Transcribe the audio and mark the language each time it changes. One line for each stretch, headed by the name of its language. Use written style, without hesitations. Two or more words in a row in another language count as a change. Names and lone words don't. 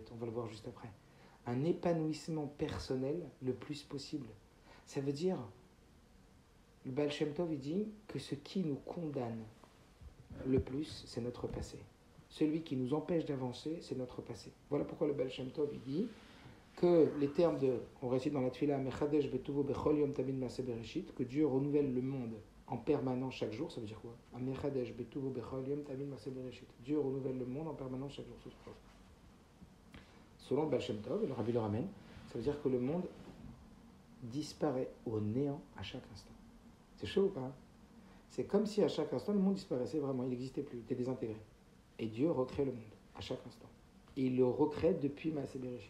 French: On va le voir juste après. Un épanouissement personnel le plus possible. Ça veut dire, le Baal Shem Tov, il dit que ce qui nous condamne le plus, c'est notre passé. Celui qui nous empêche d'avancer, c'est notre passé. Voilà pourquoi le Baal Shem Tov, il dit que les termes de, on récite dans la Tfila,
Hebrew: מחדש בטובו בכל יום תמיד מעשה בראשית,
French: que Dieu renouvelle le monde en permanence chaque jour, ça veut dire quoi?
Hebrew: מחדש בטובו בכל יום תמיד מעשה בראשית.
French: Dieu renouvelle le monde en permanence chaque jour. Selon le Baal Shem Tov, et le Rabbi le ramène, ça veut dire que le monde disparaît au néant à chaque instant. C'est chaud ou pas? C'est comme si à chaque instant, le monde disparaissait vraiment, il n'existait plus, il était désintégré. Et Dieu recrée le monde à chaque instant. Et il le recrée depuis
Hebrew: מעשה בראשית.